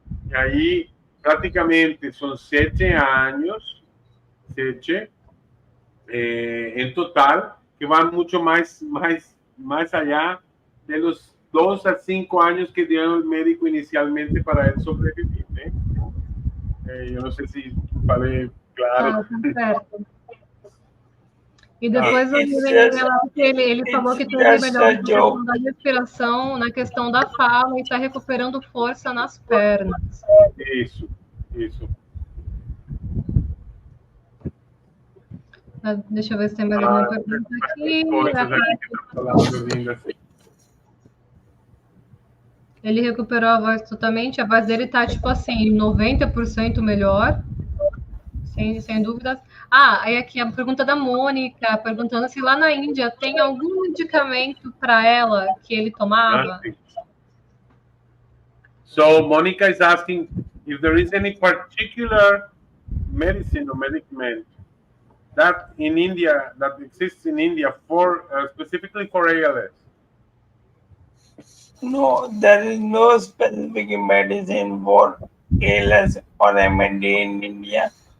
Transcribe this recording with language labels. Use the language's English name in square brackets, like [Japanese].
[Spanish] Y ahí prácticamente son 7 años, en total, que van mucho más allá de los 2 a 5 años que dio el médico inicialmente para él sobrevivir. [Portuguese] Eu não sei se falei claro. Ah, tá certo. E depois ele falou que teve melhor na questão da respiração, na questão da fala e está recuperando força nas pernas. Isso. Deixa eu ver se tem mais alguma pergunta aqui. Coisas aqui que tá falando lindo assim. Ele recuperou a voz totalmente, a voz dele tá tipo assim, 90% melhor, sem dúvidas. Ah, aí aqui a pergunta da Mônica, perguntando se lá na Índia tem algum medicamento para ela que ele tomava. [English] So Monica is asking if there is any particular medicine or medicament that exists in India for specifically for ALS. No, there is no specific medicine for ALS or MND in India.